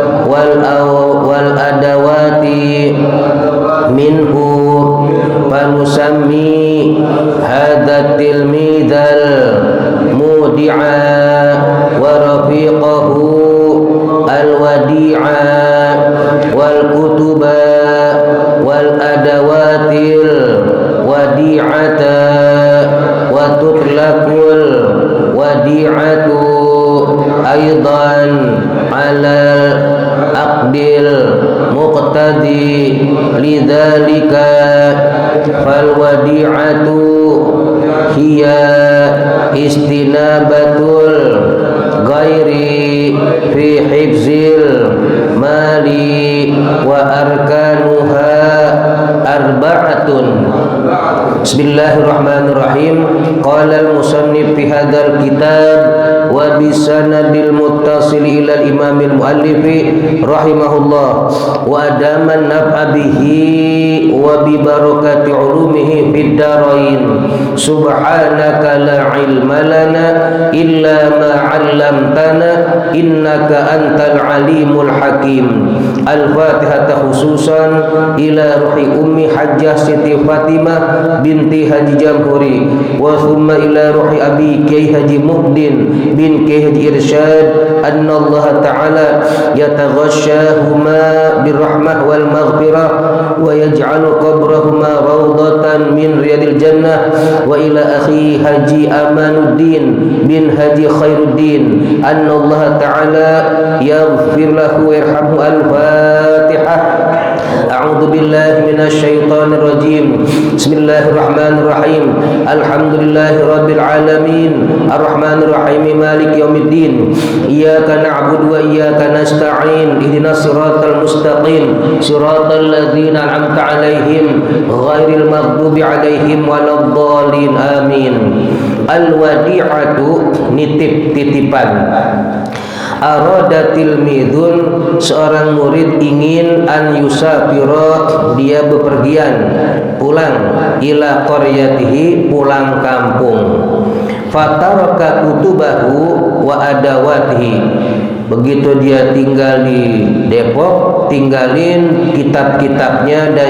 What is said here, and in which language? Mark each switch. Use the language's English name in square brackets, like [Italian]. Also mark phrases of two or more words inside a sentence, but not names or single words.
[Arabic] والأدوات منه فنسمي هذا التلميذ المودع ورفيقه الوديعة والكتب والأدوات الوديعة وتطلق الوديعة أيضا على العقد المقتضي لذلك فالوديعة هي استنابة الغير في حفظ المال وأركانها أربعة. بسم الله الرحمن الرحيم. قال المصنف في هذا الكتاب وبالسند المتصل إلى الإمام المؤلف رحمه الله وأدام النفع به وببركة علومه في الدارين. سبحانك لا علم لنا إلا ما علمتنا إنك أنت العليم الحكيم. الفاتحة خصوصا إلى روح أمي حاجة سيتي فاطمة بنت حاج جمهوري وثم إلى روح أبي كياهي حاج محدين بن كياهي حاج إرشاد أن الله تعالى يتغشاهما بالرحمة والمغفرة ويجعل قبرهما روضة من رياض الجنة وإلى أخي حاج أمان الدين بن حاج خير الدين أن الله تعالى يغفر له ويرحمه. الفاتحة. أعوذ بالله من الشيطان الرجيم. بسم الله الرحمن الرحيم الحمد لله رب العالمين. الرحمن الرحيم مالك يوم الدين. إياك نعبد وإياك نستعين اهدنا الصراط المستقيم. صراط الذين أنعمت عليهم غير المغضوب عليهم ولا الضالين. آمين. [Indonesian] Al-wadi'atu nitip titipan. [Arabic] أرادت الميدون [Indonesian] seorang murid ingin [Arabic] أن يسافر [Indonesian] dia bepergian pulang [Arabic] إلى قريته [Indonesian] pulang kampung fataraka [Arabic] كتبه وأدواته [Indonesian] begitu dia tinggal di Depok tinggalin kitab-kitabnya dan